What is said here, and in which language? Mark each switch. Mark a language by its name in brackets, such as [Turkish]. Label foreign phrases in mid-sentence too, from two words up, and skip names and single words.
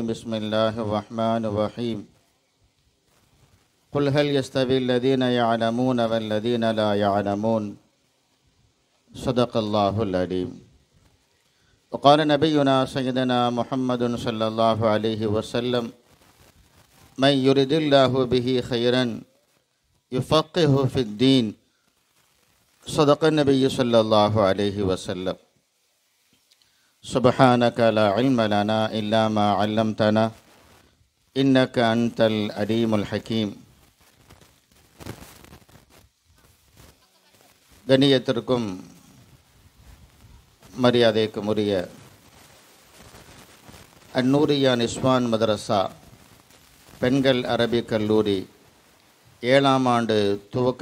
[Arabic] بسم الله الرحمن الرحيم. قل هل يستوي الذين يعلمون والذين لا يعلمون. صدق الله العليم. وقال نبينا سيدنا محمد صلى الله عليه وسلم من يرد الله به خيرا يفقهه في الدين. صدق النبي صلى الله عليه وسلم. سبحانك لا علم لنا إلا ما علمتنا إنك أنت العليم الحكيم. [Tamil] கண்ணியத்திற்கும் மரியாதைக்கும் உரிய அந்நூரியா நிஸ்வான் மதரசா பெண்கள் அரபிக் கல்லூரி 7ஆம் ஆண்டு துவக்க